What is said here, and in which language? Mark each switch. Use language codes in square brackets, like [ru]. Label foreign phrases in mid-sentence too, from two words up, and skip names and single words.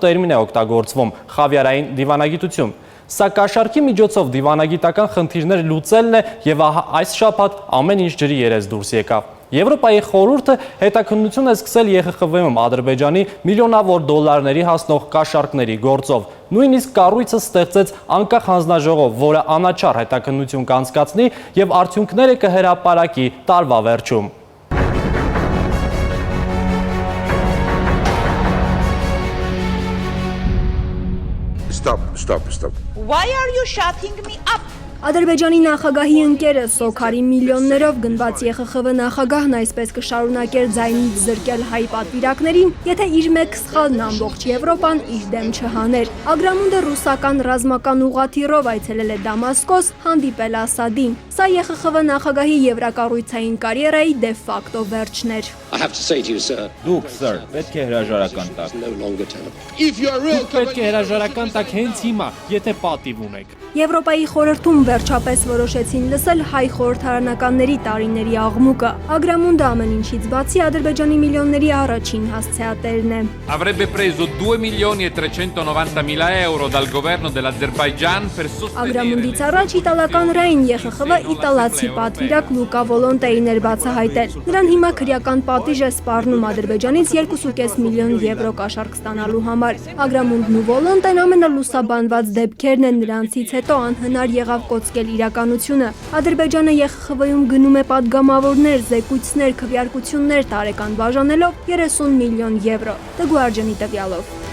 [hy] տերմին է օգտագործվում՝ խավիարային դիվանագիտություն։ Սա կաշառքի միջոցով դիվանագիտական խնդիրներ լուծելն է և այս շաբաթ ամեն ինչ ջրի երես դուրս եկավ։ Եվրոպայի խորհուրդը հետաքննություն է սկսել ԵԽԽՎ-ում Ադրբեջանի միլիոնավոր դոլարների հասնող կաշառքների գործով։ Նույնիսկ կառույցը ստեղծեց անկախ հանձնաժողով, որը անաչառ հետաքննություն կանցկացնի և արդյունքները կհրապարակի տարվա վերջում։ [en] Stop. Why are you shutting me up? [hy] Ադրբեջանի նախագահի ընկերը Սոքարի միլիոններով գնված ԵԽԽՎ նախագահն այսպես կշարունակեր ձայնից զրկել հայ պատվիրակներին, եթե իր մեկ սխալն ամբողջ Եվրոպան իր դեմ չհաներ։ Ագրամունդը ռուսական ռազմական ուղղաթիռով այցելել է Դամասկոս, հանդիպել Ասադին։ Սա ԵԽԽՎ նախագահի եվրակառույցային կարիերայի դե ֆակտո վերջն էր։ Դուք, սր, պետք է հրաժարական տաք։ Դուք պետք է հրաժարական տաք հենց հիմա, եթե պատիվ ունեք։ Եվրոպայի խորհրդում վերջապես որոշեցին լսել հայ խորհրդարանականների տարիների աղմուկը։ Ագրամունդը ամեն ինչից բացի Ադրբեջանի միլիոնների առաջին հասցեատերն է։ [it] Avrebbe preso 2.390.000 euro dal governo dell'Azerbaijan per [hy] Ագրամունդից առաջ իտալական ռային ԵԽԽՎ իտալացի պատվիրակ Լուկա Վոլոնտեին էր բացահայտել։ Նրան հիմա քրեական պատիժ է սպառնում Ադրբեջանից 2.5 միլիոն եվրո կաշառք ստանալու համար։ Ագրամունդն ու Վոլոնտեն ամենալուսաբանված դեպքերն են, նրանցից հետո անհնար եղավ կոծկել իրականությունը։ Ադրբեջանը ԵԽԽՎ-ում գնում է պատգամավորներ, զեկույցներ, քվեարկություններ տարեկան բաժանելով 30 միլիոն եվրո։ The Guardian-ի տվյալով։